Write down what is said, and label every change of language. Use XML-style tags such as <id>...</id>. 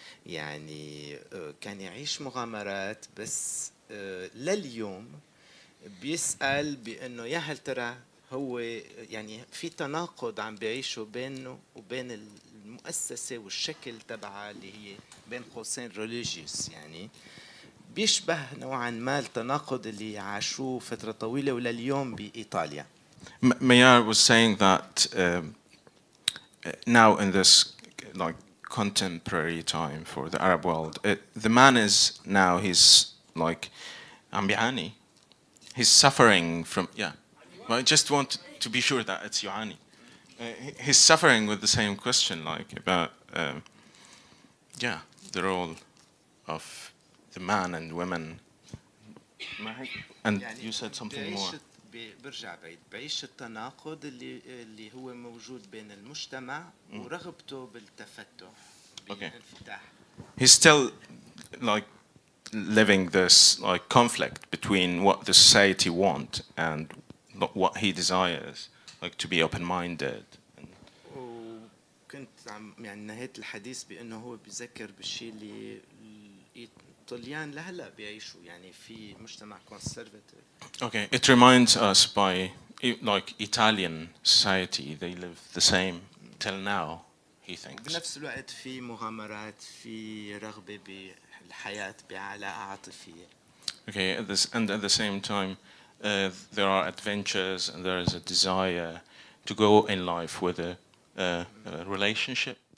<ar>يعني كان يعيش مغامرات بس لليوم بيسأل بأنه يا هل ترى هو يعني في تناقض عم بيعيشه بينه وبين المؤسسة والشكل تبعها اللي هي بين قوسين religious. يعني بيشبه نوعا ما التناقض اللي عاشوه فترة طويلة ولليوم بإيطاليا.</ar> <en>Meyar was saying that now in this like contemporary time for the Arab world, the man is now he's like ambiani. He's suffering from I just want to be sure that it's Yohani. He's suffering with the same question, like about the role of the man and women. And you said something more.</en> <ar>برجع بعيد بعيش التناقض اللي هو موجود بين المجتمع ورغبته بالتفتح بالانفتاح.</ar> <en>He's still like living this like conflict between what the society want and what he desires, like to be open-minded.</en> <ar>وكنت يعني نهيت الحديث بأنه هو بيذكر بالشيء اللي الطليان لهلا بيعيشوا يعني في مجتمع conservative.</ar> <en>Okay, it reminds us by like Italian society, they live the same till now, he thinks.</en> <ar>بنفس الوقت في مغامرات في رغبة بالحياة بعلاقة عاطفية.</ar> <en>Okay, and at the same time, there are adventures and there is a desire to go in life with a relationship.</en>